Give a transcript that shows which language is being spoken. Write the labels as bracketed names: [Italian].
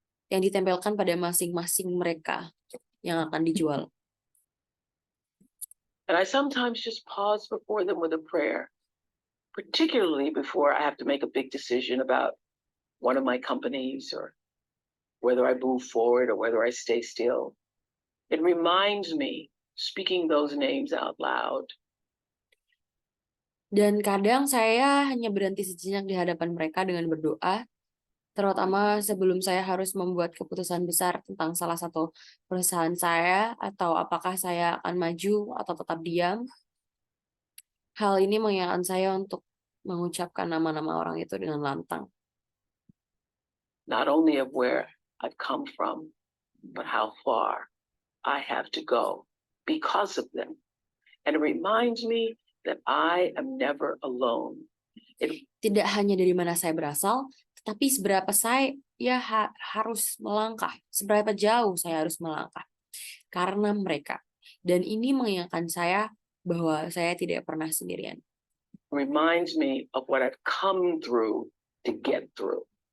[Indonesian] yang ditempelkan pada masing-masing mereka yang akan dijual. [English] And I sometimes just pause before them with a prayer, particularly before I have to make a big decision about one of my companies or whether I move forward or whether I stay still. It reminds me, speaking those names out loud, [Indonesian] Dan kadang saya hanya berhenti sejenak di hadapan mereka dengan berdoa, terutama sebelum saya harus membuat keputusan besar tentang salah satu perusahaan saya atau apakah saya akan maju atau tetap diam. Hal ini mengingatkan saya untuk mengucapkan nama-nama orang itu dengan lantang. [English] not only of where I've come from, but how far I have to go because of them. And it reminds me that I am never alone. [Indonesian] Tidak hanya dari mana saya berasal, tetapi seberapa saya harus melangkah, seberapa jauh saya harus melangkah karena mereka. Dan ini mengingatkan saya bahwa saya tidak pernah sendirian. [English] Reminds me of what I've come through to get through.